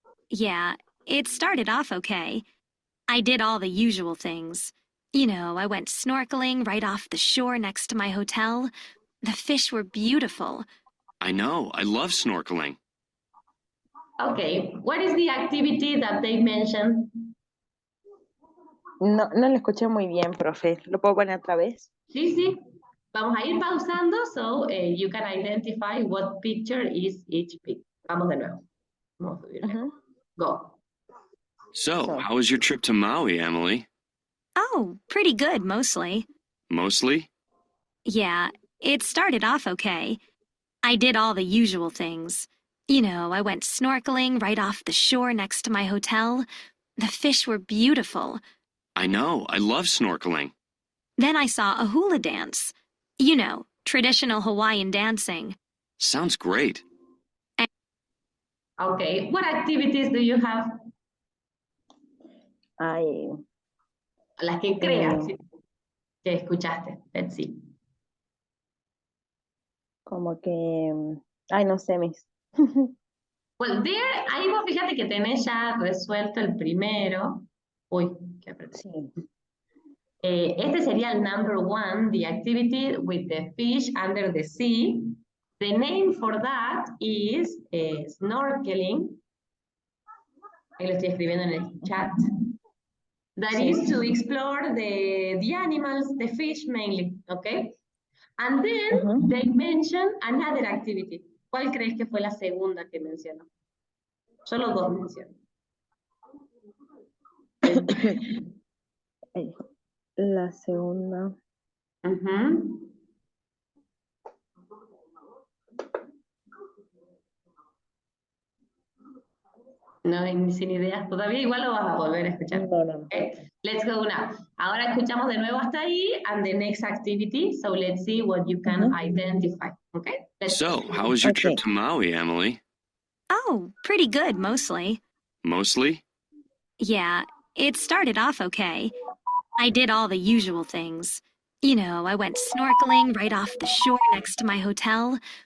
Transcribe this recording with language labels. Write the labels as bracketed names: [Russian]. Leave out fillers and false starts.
[English] Yeah, it started off okay. I did all the usual things. You know, I went snorkeling right off the shore next to my hotel. The fish were beautiful. I know, I love snorkeling. Okay, what is the activity that they mentioned? [Spanish] No lo escuché muy bien, profe. ¿Lo puedo poner otra vez? Sí, sí. Vamos a ir pausando [English] so you can identify what picture is each picture. [Spanish] Vamos de nuevo. Vamos a subir. Go. [English] So, how was your trip to Maui, Emily? Oh, pretty good, mostly. Mostly? Yeah, it started off okay. I did all the usual things. You know, I went snorkeling right off the shore next to my hotel. The fish were beautiful. I know, I love snorkeling. Then I saw a hula dance. You know, traditional Hawaiian dancing. Sounds great. Okay, what activities do you have? Ay, [Spanish] Las que creas que escuchaste. [English] Let's see. [Spanish] como que, ay, no sé, Miss. [English] Well, there, [Spanish] ahí vos fíjate que tenés ya resuelto el primero. Uy, qué apreté. Sí. Este sería el [English] number 1, the activity with the fish under the sea. The name for that is snorkeling. [Spanish] Ahí lo estoy escribiendo en el chat. [English] That [Spanish] Sí. [English] is to explore the animals, the fish mainly, okay? And then they mention another activity. [Spanish] ¿Cuál crees que fue la segunda que mencionó? Solo dos mencionó. Ay, la segunda. No, sin ideas. Todavía igual lo vas a volver a escuchar. No. [English] Okay, let's go now. [Spanish] Ahora escuchamos de nuevo hasta ahí, [English] and the next activity. So let's see what you can identify. Okay? So, how was your trip to Maui, Emily? Oh, pretty good, mostly. Mostly? Yeah, it started off okay. I did all the usual things. You know, I went snorkeling right off the shore next to my hotel.